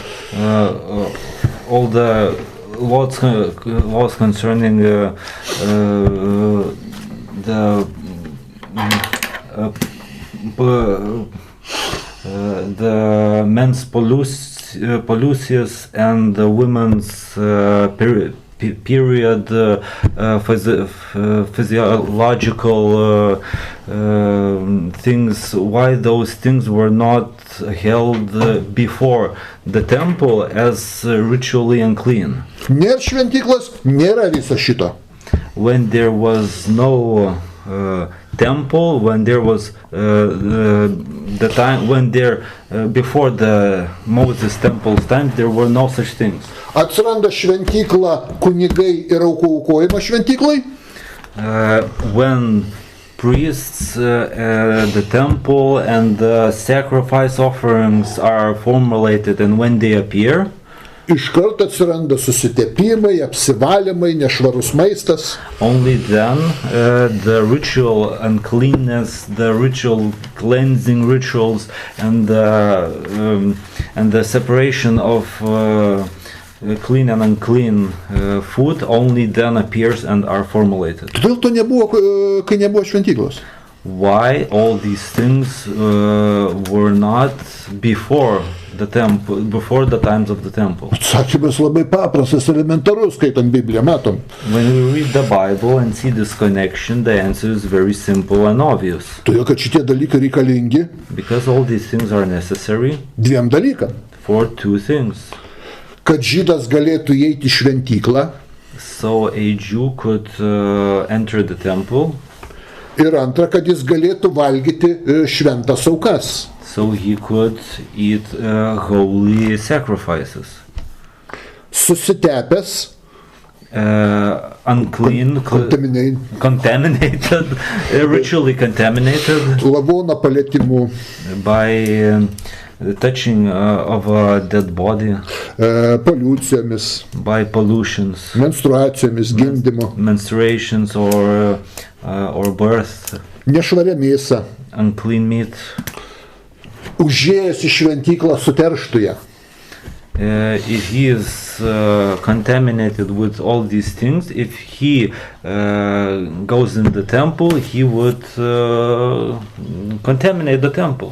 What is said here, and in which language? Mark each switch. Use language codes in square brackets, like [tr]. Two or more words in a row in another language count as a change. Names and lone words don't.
[en] All the laws concerning the men's pollutions and the women's period physiological things, why those things were not held before the temple as ritually unclean. [lt] Nėra šventyklos, nėra viso šito. [en] When there was no temple, when there was the time when there before the Moses temple's time, there were no such things. [lt] Atsiranda šventykla, kunigai ir aukų aukojimo šventyklai. [en] When priests, the temple and the sacrifice offerings are formulated and when they appear, [lt] Iš karto atsiranda susitepimai, apsivalymai, nešvarus maistas. [en] Only then the ritual uncleanness, the ritual cleansing rituals and the separation of clean and unclean food only then appears and are formulated. [lt] Todėl to nebuvo, kai nebuvo šventyklos. [en] Why all these things were not before the temple, before the times of the temple? [lt] Atsakymas labai paprastas, elementarus, skaitant Bibliją, matom. [en] When we read the Bible and see this connection, the answer is very simple and obvious. [lt] Todėl, kad šitie dalykai reikalingi. [en] Because all these things are necessary. [lt] Dviem dalykam. [en] For two things. [lt] Kad žydas galėtų įeiti į šventyklą. [en] So a Jew could enter the temple. [lt] Ir antra, kad jis galėtų valgyti šventas aukas. [en] So he could eat holy sacrifices. [lt] Susitepęs. [en] Unclean, contaminated, ritually contaminated. [lt] Lavono palietimu. [en] By touching of a dead body. [lt] Poliucijomis. [en] By pollutions. [lt] Menstruacijomis, gimdymu. [en] Menstruations or birth. [lt] Nešvaria mėsa. [en] Unclean meat. [lt] Užėjęs į šventyklą suterštų ją. [en] If he is contaminated with all these things, if he goes in the temple, he would contaminate the temple.